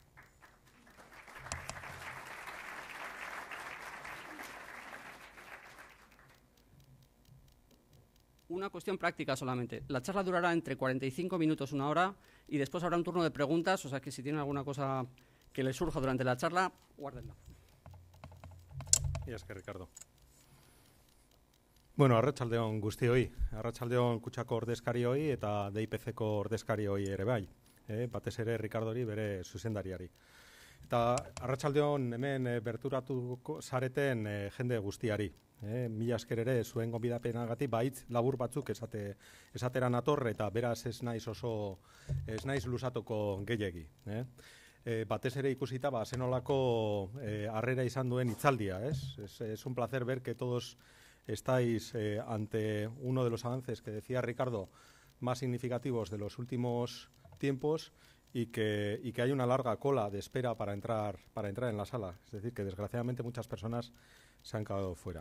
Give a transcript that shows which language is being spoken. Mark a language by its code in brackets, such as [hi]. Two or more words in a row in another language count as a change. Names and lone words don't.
[es] Una cuestión práctica solamente. La charla durará entre 45 minutos, 1 hora, y después habrá un turno de preguntas, o sea que si tienen alguna cosa que les surja durante la charla, guárdenla. Y es que Ricardo. [eu] Bueno, arratsaldeon guztioi, arratsaldeon Kutxako ordezkarioi eta DIPC-ko ordezkarioi ere bai, batez ere Ricardori bere zuzendariari. Eta arratsaldeon hemen berturatuko zareten jende guztiari. Mila esker ere zuen gonbidapenagatik baitz labur batzuk esatera nator, eta beraz ez naiz luzatuko gehiegi. Batez ere ikusita zenolako harrera izan duen hitzaldia. [es] Es un placer ver que todos estáis ante uno de los avances que decía Ricardo más significativos de los últimos tiempos, y que hay una larga cola de espera para entrar en la sala. Es decir, que desgraciadamente muchas personas se han quedado fuera.